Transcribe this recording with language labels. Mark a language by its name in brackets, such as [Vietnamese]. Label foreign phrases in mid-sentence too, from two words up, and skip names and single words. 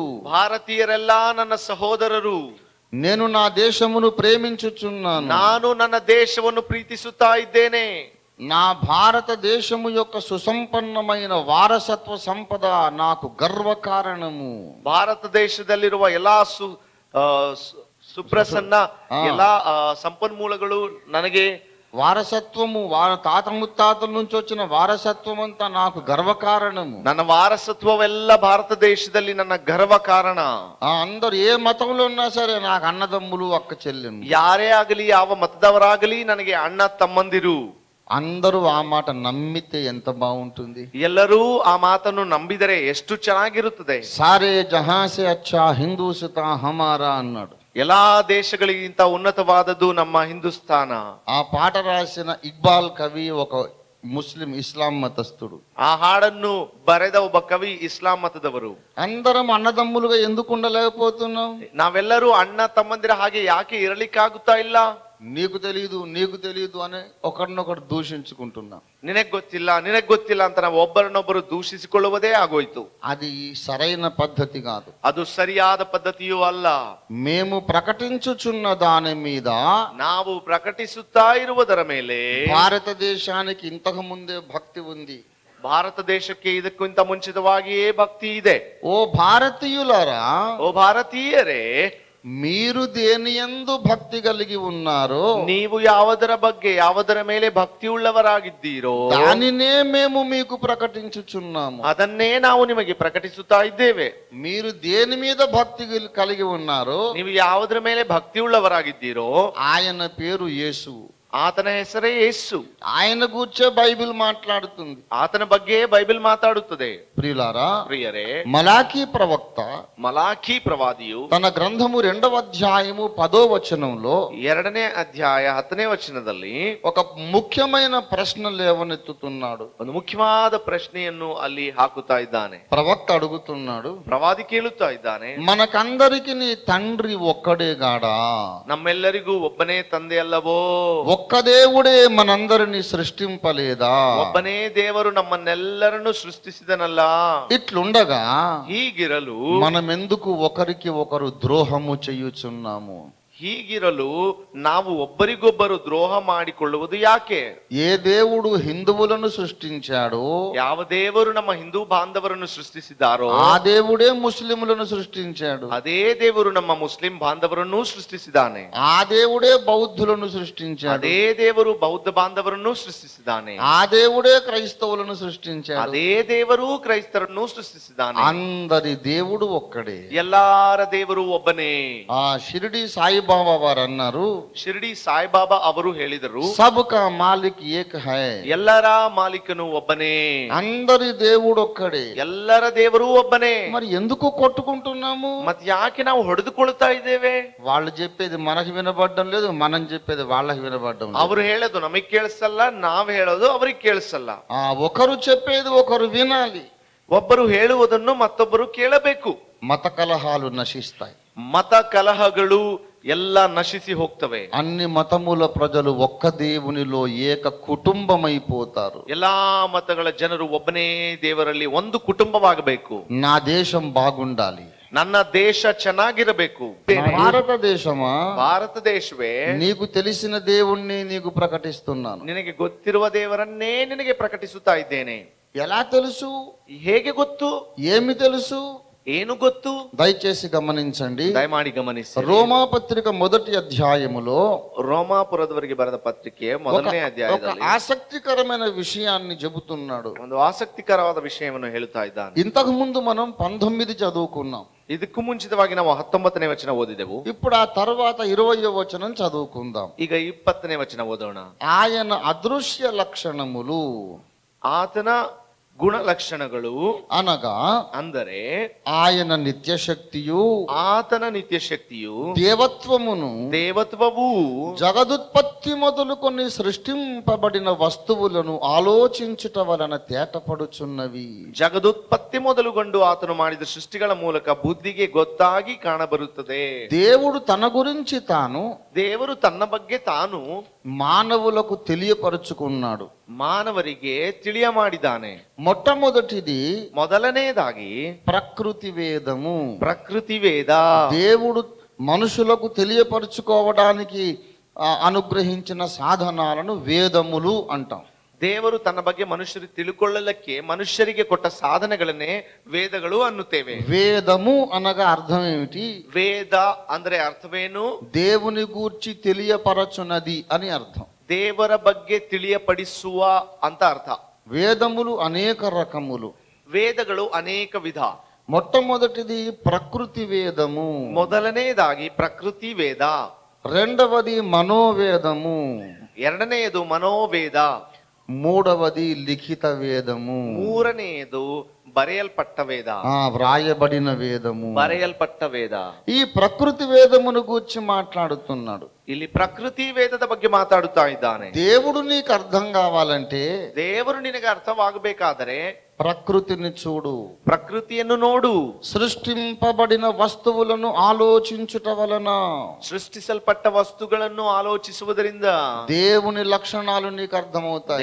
[Kannada] ಭಾರತೀಯರೆಲ್ಲ ನನ್ನ ಸಹೋದರರು, [Telugu] నేను నా దేశమును ప్రేమించుచున్నాను, [Kannada] ನಾನು ನನ್ನ ದೇಶವನ್ನು ಪ್ರೀತಿಸುತ್ತಾ ಇದ್ದೇನೆ, [Telugu] నా భారతదేశము యొక్క సుసంపన్నమైన వారసత్వ సంపద నాకు గర్వకారణము, [Kannada] ಭಾರತ ದೇಶದಲ್ಲಿರುವ ಎಲ್ಲಾ ಸುಪ್ರಸನ್ನ ಎಲ್ಲಾ ಸಂಪನ್ಮೂಲಗಳು ನನಗೆ [Telugu] వారసత్వము, తాత ముత్తాతల నుంచి వచ్చిన వారసత్వం అంతా నాకు గర్వకారణము. [Kannada] ನನ್ನ ವಾರಸತ್ವವೆಲ್ಲ ಭಾರತ ದೇಶದಲ್ಲಿ ನನ್ನ ಗರ್ವ ಕಾರಣ. [Telugu] అందరు ఏ మతంలో ఉన్నా సరే నాకు అన్నదమ్ములు, అక్క చెల్లెలు, [Kannada] ಯಾರೇ ಆಗಲಿ, ಯಾವ ಮತದವರಾಗಲಿ, ನನಗೆ ಅಣ್ಣ ತಮ್ಮಂದಿರು. [Telugu] అందరూ ఆ మాట నమ్మితే ఎంత బాగుంటుంది. [Kannada] ಎಲ್ಲರೂ ಆ ಮಾತನ್ನು ನಂಬಿದರೆ ಎಷ್ಟು ಚೆನ್ನಾಗಿರುತ್ತದೆ. [Hindi] सारे जहांसे अच्छा हिंदूसुता हमारा అన్నాడు. [Kannada] ಎಲ್ಲಾ ದೇಶಗಳಿಗಿಂತ ಉನ್ನತವಾದದ್ದು ನಮ್ಮ ಹಿಂದೂಸ್ತಾನ. [Telugu] ఆ పాట రాసిన ఇక్బాల్ కవి ఒక ముస్లిం ఇస్లాం మతస్థుడు. [Kannada] ಆ ಹಾಡನ್ನು ಬರೆದ ಒಬ್ಬ ಕವಿ ಇಸ್ಲಾಂ ಮತದವರು. [Telugu] అందరం అన్నదమ్ములుగా ఎందుకు ఉండలేకపోతున్నాం? [Kannada] ನಾವೆಲ್ಲರೂ ಅಣ್ಣ ತಮ್ಮಂದಿರ ಹಾಗೆ ಯಾಕೆ ಇರಲಿಕ್ಕಾಗುತ್ತಾ ಇಲ್ಲ? [Telugu] నీకు తెలియదు అని ఒకరినొకరు దూషించుకుంటున్నాం. [Kannada] ನಿನಗ್ ಗೊತ್ತಿಲ್ಲ ಅಂತ ನಾವು ಒಬ್ಬರನ್ನೊಬ್ಬರು ದೂಷಿಸಿಕೊಳ್ಳುವುದೇ ಆಗೋಯ್ತು. [Telugu] అది సరైన పద్ధతి కాదు. [Kannada] ಅದು ಸರಿಯಾದ ಪದ್ಧತಿಯೂ ಅಲ್ಲ. [Telugu] మేము ప్రకటించుచున్న దాని మీద, [Kannada] ನಾವು ಪ್ರಕಟಿಸುತ್ತಾ ಇರುವುದರ ಮೇಲೆ [Telugu] భారతదేశానికి ఇంతకు ముందే భక్తి ఉంది. [Kannada] ಭಾರತ ದೇಶಕ್ಕೆ ಇದಕ್ಕಿಂತ ಮುಂಚಿತವಾಗಿಯೇ ಭಕ್ತಿ ಇದೆ. [Telugu] ఓ భారతీయులారా, [Kannada] ಓ ಭಾರತೀಯರೇ, [Telugu] మీరు దేని యందు భక్తి కలిగి ఉన్నారో, [Kannada] ನೀವು ಯಾವುದರ ಮೇಲೆ ಭಕ್ತಿ ಉಳ್ಳವರಾಗಿದ್ದೀರೋ [Telugu] దానినే మేము మీకు ప్రకటించుచున్నాము. [Kannada] ಅದನ್ನೇ ನಾವು ನಿಮಗೆ ಪ್ರಕಟಿಸುತ್ತಾ ಇದ್ದೇವೆ. [Telugu] మీరు దేని మీద భక్తి కలిగి ఉన్నారో, [Kannada] ನೀವು ಯಾವುದರ ಮೇಲೆ ಭಕ್ತಿ ಉಳ್ಳವರಾಗಿದ್ದೀರೋ [Telugu] ఆయన పేరు యేసు. [Kannada] ಆತನ ಹೆಸರೇ ಯೇಸು. [Telugu] ఆయన గూర్చే బైబిల్ మాట్లాడుతుంది. [Kannada] ಆತನ ಬಗ್ಗೆ ಬೈಬಲ್ ಮಾತಾಡುತ್ತದೆ. [Telugu] ప్రియులారా, [Kannada] ಪ್ರಿಯರೇ, [Telugu] మలాకీ ప్రవక్త [Kannada] ಮಲಾಖಿ ಪ್ರವಾದಿಯು [Telugu] తన గ్రంథము 2వ అధ్యాయము 10వ వచనంలో [Kannada] 2ನೇ ಅಧ್ಯಾಯ 10ನೇ ವಚನದಲ್ಲಿ [Telugu] ఒక ముఖ్యమైన ప్రశ్న లేవనెత్తుతున్నాడు. [Kannada] ಒಂದು ಮುಖ್ಯವಾದ ಪ್ರಶ್ನೆಯನ್ನು ಅಲ್ಲಿ ಹಾಕುತ್ತಾ ಇದ್ದಾನೆ. [Telugu] ప్రవక్త అడుగుతున్నాడు, [Kannada] ಪ್ರವಾದಿ ಕೇಳುತ್ತಾ ಇದ್ದಾನೆ, [Telugu] మనకందరికి నీ తండ్రి ఒక్కడే గాడా? [Kannada] ನಮ್ಮೆಲ್ಲರಿಗೂ ಒಬ್ಬನೇ ತಂದೆ ಅಲ್ಲವೋ? [Telugu] ఒక్క దేవుడే మనందరిని సృష్టింపలేదా? [Kannada] ಒಬ್ಬನೇ ದೇವರು ನಮ್ಮನ್ನೆಲ್ಲರನ್ನು ಸೃಷ್ಟಿಸಿದನಲ್ಲ. [Telugu] ఇట్లుండగా [Kannada] ಹೀಗಿರಲು [Telugu] మనమెందుకు ఒకరికి ఒకరు ద్రోహము చేయుచున్నాము? [Kannada] ಹೀಗಿರಲು ನಾವು ಒಬ್ಬರಿಗೊಬ್ಬರು ದ್ರೋಹ ಮಾಡಿಕೊಳ್ಳುವುದು ಯಾಕೆ? [Telugu] ఏ దేవుడు హిందువులను సృష్టించాడో, [Kannada] ಯಾವ ದೇವರು ನಮ್ಮ ಹಿಂದೂ ಬಾಂಧವರನ್ನು ಸೃಷ್ಟಿಸಿದಾರೋ [Telugu] ఆ దేవుడే ముస్లింలను సృష్టించాడు. [Kannada] ಅದೇ ದೇವರು ನಮ್ಮ ಮುಸ್ಲಿಂ ಬಾಂಧವರನ್ನು ಸೃಷ್ಟಿಸಿದ್ದಾನೆ. [Telugu] ఆ దేవుడే బౌద్ధులను సృష్టించాడు. [Kannada] ಅದೇ ದೇವರು ಬೌದ್ಧ ಬಾಂಧವರನ್ನು ಸೃಷ್ಟಿಸಿದ್ದಾನೆ. [Telugu] ఆ దేవుడే క్రైస్తవులను సృష్టించాడు. [Kannada] ಅದೇ ದೇವರು ಕ್ರೈಸ್ತರನ್ನು ಸೃಷ್ಟಿಸಿದ್ದಾನೆ. [Telugu] అందరి దేవుడు ఒక్కడే. [Kannada] ಎಲ್ಲಾರ ದೇವರು ಒಬ್ಬನೇ. [Telugu] ఆ షిరిడి సాయిబాబా వారు అన్నారు, [Kannada] ಶಿರ್ಡಿ ಸಾಯಿಬಾಬಾ ಅವರು ಹೇಳಿದರು, [Hindi] सबका मालिक एक है. [Kannada] ಎಲ್ಲರ ಮಾಲೀಕನು ಒಬ್ಬನೇ. [Telugu] అందరి దేవుడు ఒక్కడే. [Kannada] ಎಲ್ಲರ ದೇವರು ಒಬ್ಬನೇ. [Telugu] మరి ఎందుకు కొట్టుకుంటున్నాము? [Kannada] ಮತ್ ಯಾಕೆ ನಾವು ಹೊಡೆದುಕೊಳ್ತಾ ಇದ್ದೇವೆ? [Telugu] వాళ్ళు చెప్పేది మనకు వినబడడం లేదు, మనం చెప్పేది వాళ్ళకి వినబడడం లేదు. [Kannada] ಅವರು ಹೇಳೋದು ನಮಗ್ ಕೇಳಿಸಲ್ಲ, ನಾವ್ ಹೇಳೋದು ಅವ್ರಿಗೆ ಕೇಳಿಸಲ್ಲ. [Telugu] ఒకరు చెప్పేది ఒకరు వినాలి. [Kannada] ಒಬ್ಬರು ಹೇಳುವುದನ್ನು ಮತ್ತೊಬ್ಬರು ಕೇಳಬೇಕು. [Telugu] మత కలహాలు నశిస్తాయి. [Kannada] ಮತ ಕಲಹಗಳು ಎಲ್ಲ ನಶಿಸಿ ಹೋಗ್ತವೆ. [Telugu] అన్ని మతముల ప్రజలు ఒక్క దేవునిలో ఏక కుటుంబమైపోతారు. [Kannada] ಎಲ್ಲಾ ಮತಗಳ ಜನರು ಒಬ್ಬನೇ ದೇವರಲ್ಲಿ ಒಂದು ಕುಟುಂಬವಾಗಬೇಕು. [Telugu] నా దేశం బాగుండాలి, [Kannada] ನನ್ನ ದೇಶ ಚೆನ್ನಾಗಿರಬೇಕು. [Telugu] భారతదేశమా, [Kannada] ಭಾರತ ದೇಶವೇ, [Telugu] నీకు తెలిసిన దేవుణ్ణి నీకు ప్రకటిస్తున్నాను. [Kannada] ನಿನಗೆ ಗೊತ್ತಿರುವ ದೇವರನ್ನೇ ನಿನಗೆ ಪ್ರಕಟಿಸುತ್ತಾ ಇದ್ದೇನೆ. [Telugu] ఎలా తెలుసు? [Kannada] ಹೇಗೆ ಗೊತ್ತು? [Telugu] ఏమి తెలుసు? [Kannada] ಏನು ಗೊತ್ತು? [Telugu] దయచేసి గమనించండి. [Kannada] ದಯಮಾಡಿ ಗಮನಿಸಿ. [Telugu] రోమా పత్రిక 1వ అధ్యాయములో [Kannada] ರೋಮಾಪುರದವರಿಗೆ ಬರೆದ ಪತ್ರಿಕೆ 1ನೇ [Telugu] ఒక [Kannada] ಅಧ್ಯಾಯದಲ್ಲಿ [Telugu] ఆసక్తికరమైన విషయాన్ని చెబుతున్నాడు. [Kannada] ಒಂದು ಆಸಕ್ತಿಕರವಾದ ವಿಷಯವನ್ನು ಹೇಳುತ್ತಾ ಇದ್ದಾನೆ. [Telugu] ఇంతకు ముందు మనం 19 చదువుకున్నాం. [Kannada] ಇದಕ್ಕೂ ಮುಂಚಿತವಾಗಿ ನಾವು 19ನೇ ವಚನ ಓದಿದೆವು. [Telugu] ఇప్పుడు ఆ తర్వాత 20వ వచనం చదువుకుందాం. [Kannada] ಈಗ 20ನೇ ವಚನ ಓದೋಣ. [Telugu] ఆయన అదృశ్య లక్షణములు, [Kannada] ಆತನ ಗುಣಲಕ್ಷಣಗಳು [Telugu] అనగా [Kannada] ಅಂದರೆ [Telugu] ఆయన నిత్య శక్తియు, [Kannada] ಆತನ ನಿತ್ಯ ಶಕ್ತಿಯು, [Telugu] దేవత్వమును, [Kannada] ದೇವತ್ವವು, [Telugu] జగదుత్పత్తి మొదలుకొని సృష్టింపబడిన వస్తువులను ఆలోచించుట వలన తేటపడుచున్నవి. [Kannada] ಜಗದುತ್ಪತ್ತಿ ಮೊದಲುಗೊಂಡು ಆತನು ಮಾಡಿದ ಸೃಷ್ಟಿಗಳ ಮೂಲಕ ಬುದ್ಧಿಗೆ ಗೊತ್ತಾಗಿ ಕಾಣಬರುತ್ತದೆ. [Telugu] దేవుడు తన గురించి తాను, [Kannada] ದೇವರು ತನ್ನ ಬಗ್ಗೆ ತಾನು [Telugu] మానవులకు తెలియపరుచుకున్నాడు. [Kannada] ಮಾನವರಿಗೆ ತಿಳಿಯ ಮಾಡಿದ್ದಾನೆ. [Telugu] మొట్టమొదటిది, [Kannada] ಮೊದಲನೇದಾಗಿ [Telugu] ప్రకృతి వేదము. [Kannada] ಪ್ರಕೃತಿ ವೇದ. [Telugu] దేవుడు మనుషులకు తెలియపరుచుకోవడానికి అనుగ్రహించిన సాధనాలను వేదములు అంటాం. [Kannada] ದೇವರು ತನ್ನ ಬಗ್ಗೆ ಮನುಷ್ಯರು ತಿಳ್ಕೊಳ್ಳಲಿಕ್ಕೆ ಮನುಷ್ಯರಿಗೆ ಕೊಟ್ಟ ಸಾಧನೆಗಳನ್ನೇ ವೇದಗಳು ಅನ್ನುತ್ತೇವೆ. [Telugu] వేదము అనగా అర్థం ఏమిటి? [Kannada] ವೇದ ಅಂದ್ರೆ ಅರ್ಥವೇನು? [Telugu] దేవుని గూర్చి తెలియపరచునది అని అర్థం. [Kannada] ದೇವರ ಬಗ್ಗೆ ತಿಳಿಯಪಡಿಸುವ ಅಂತ ಅರ್ಥ. [Telugu] వేదములు అనేక రకములు. [Kannada] ವೇದಗಳು ಅನೇಕ ವಿಧ. [Telugu] మొట్టమొదటిది ప్రకృతి వేదము. [Kannada] ಮೊದಲನೇದಾಗಿ ಪ್ರಕೃತಿ ವೇದ. [Telugu] రెండవది మనోవేదము. [Kannada] ಎರಡನೆಯದು ಮನೋವೇದ. [Telugu] మూడవది లిఖిత వేదము. [Kannada] ಮೂರನೆಯದು ಬರೆಯಲ್ಪಟ್ಟ ವೇದ, [Telugu] వ్రాయబడిన వేదము. [Kannada] ಬರೆಯಲ್ಪಟ್ಟ ವೇದ. [Telugu] ఈ ప్రకృతి వేదమును గూర్చి మాట్లాడుతున్నాడు. [Kannada] ಇಲ್ಲಿ ಪ್ರಕೃತಿ ವೇದದ ಬಗ್ಗೆ ಮಾತಾಡುತ್ತಾ ಇದ್ದಾನೆ. [Telugu] దేవుడు నీకు అర్థం కావాలంటే, [Kannada] ದೇವರು ನಿನಗೆ ಅರ್ಥವಾಗಬೇಕಾದರೆ [Telugu] ప్రకృతిని చూడు, [Kannada] ಪ್ರಕೃತಿಯನ್ನು ನೋಡು. [Telugu] సృష్టింపబడిన వస్తువులను ఆలోచించుట వలన, [Kannada] ಸೃಷ್ಟಿಸಲ್ಪಟ್ಟ ವಸ್ತುಗಳನ್ನು ಆಲೋಚಿಸುವುದರಿಂದ [Telugu] దేవుని లక్షణాలు నీకు అర్థమవుతాయి,